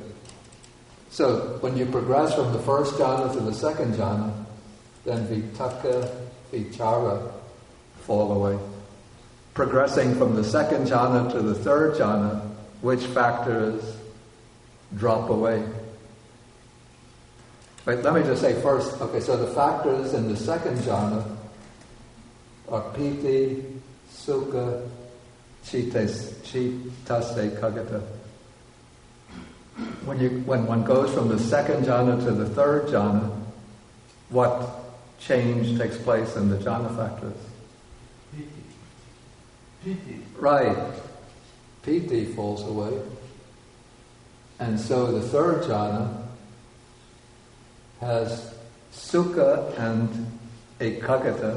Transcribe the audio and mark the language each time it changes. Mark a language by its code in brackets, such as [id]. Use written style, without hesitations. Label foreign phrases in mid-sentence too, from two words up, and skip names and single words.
[en] So when you progress from the first jhana to the second jhana, then [pi] vitakka, vichara [en] fall away. Progressing from the second jhana to the third jhana, which factors drop away? But let me just say first, okay, so the factors in the second jhana are [pi] piti, sukha, chitase kagata. [en] When one goes from the second jhana to the third jhana, what change takes place in the jhana factors? Piti. Right. Piti falls away. And so the third jhana has sukha and ekagata.